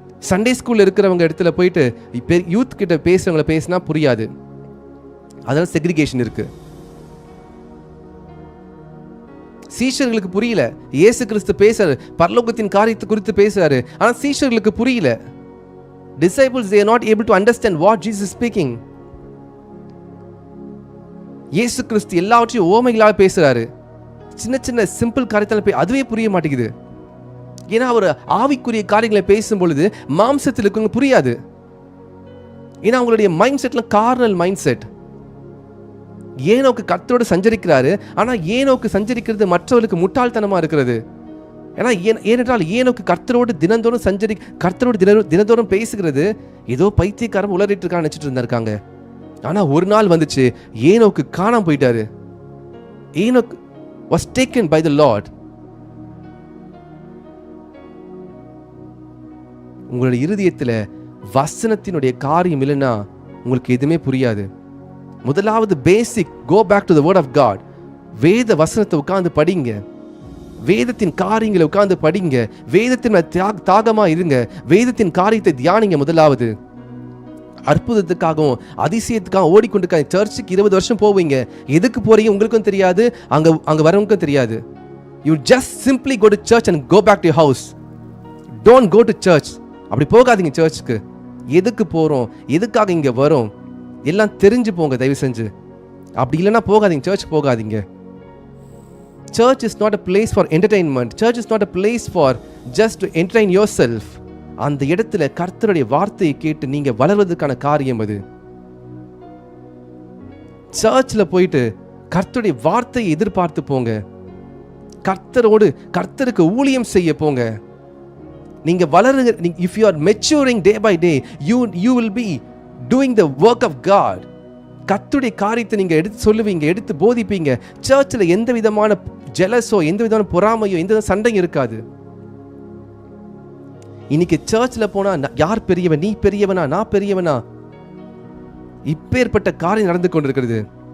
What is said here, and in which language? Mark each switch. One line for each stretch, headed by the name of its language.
Tamil: Sunday ஸ்கூலில் இருக்கிறவங்க இடத்துல போயிட்டு யூத் கிட்ட பேசுகிறவங்கள பேசினா புரியாது. அதனால செக்ரிகேஷன் இருக்குது. சீஷர்களுக்கு புரியல. இயேசு கிறிஸ்து பேசுறாரு, பரலோகத்தின் காரியத்தை குறித்து பேசுறாரு, ஆனா சீஷர்களுக்கு புரியல.
English: Disciples, they are not able to understand what Jesus is speaking.
Tamil: இயேசு கிறிஸ்து எல்லாவற்றையும் ஓமைகளாக பேசுறாரு. சின்ன சின்ன சிம்பிள் காரியத்தால அதுவே புரிய மாட்டேங்குது. ஏன்னா அவர் ஆவிக்குரிய காரியங்களை பேசும் பொழுது மாம்சத்தில் இருக்கவங்க புரியாது. ஏன்னா அவங்களுடைய மைண்ட் செட்ல கார்னல் மைண்ட் செட். ஏனோக்கு கர்த்தரோடு சஞ்சரிக்கிறாரு, ஆனா ஏனோக்கு சஞ்சரிக்கிறது மற்றவர்களுக்கு முட்டாள்தனமா இருக்கிறது. ஏன்னா ஏனென்றால் ஏனோக்கு கர்த்தரோடு தினந்தோறும் கர்த்தரோடு தினந்தோறும் பேசுகிறது ஏதோ பைத்தியக்காரன் உளறிட்டு இருக்கான்னு நினைச்சிட்டு இருந்திருக்காங்க. ஆனா ஒரு நாள் வந்துச்சு, ஏனோக்கு காணாம போயிட்டாரு.
English: Enoch was taken by the Lord.
Tamil: உங்களுடைய இருதயத்தில் வசனத்தினுடைய காரியம் இல்லைன்னா உங்களுக்கு எதுவுமே புரியாது. முதலாவது பேசிக்,
English: Go back to the word of God.
Tamil: வேத வசனத்தை உட்கார்ந்து படிங்க, வேதத்தின் காரியங்களை உட்கார்ந்து படிங்க, வேதத்தின் தாகமா இருங்க, வேதத்தின் காரியத்தை தியானிங்க. முதலாவது அற்புதத்துக்காகவும் அதிசயத்துக்காக ஓடிக்கொண்டிருக்காங்க. சர்ச்சுக்கு 20 வருஷம் போவீங்க, எதுக்கு போறீங்க உங்களுக்கும் தெரியாது, அங்க வரவங்களுக்கும் தெரியாது.
English: You just simply go to church and go back to your house. Don't go to church.
Tamil: அப்படி போகாதீங்க சர்ச்சுக்கு. எதுக்கு போறோம், எதுக்காக இங்க வரோம் எல்லாம் தெரிஞ்சு போங்க தயவு செஞ்சு. அப்படி இல்லைன்னா போகாதீங்க, சர்ச் போகாதீங்க.
English: Church is not a place for entertainment. Church is not a place for just to entertain yourself.
Tamil: அந்த இடத்துல கர்த்தருடைய வார்த்தையை கேட்டு நீங்க வளர்வதற்கான காரியம் அது. சர்ச்சில் போயிட்டு கர்த்தருடைய வார்த்தையை எதிர்பார்த்து போங்க. கர்த்தருக்கு ஊழியம் செய்ய போங்க. நீங்க வளருங்க.
English: if you are maturing day by day, you will be doing the work of God.
Tamil: கர்த்தருடைய காரியத்தை நீங்க எடுத்து சொல்லுவீங்க, எடுத்து போதிப்பீங்க. சர்ச்சில் எந்த விதமான ஜெலஸோ, எந்த விதமான பொறாமையோ, எந்த சண்டையும் இருக்காது. இன்னைக்கு சர்ச்சில் போனா யார் பெரியவன், நீ பெரியவனா நான் பெரியவனா, இப்பேற்பட்ட காரியம் நடந்து கொண்டிருக்கிறது.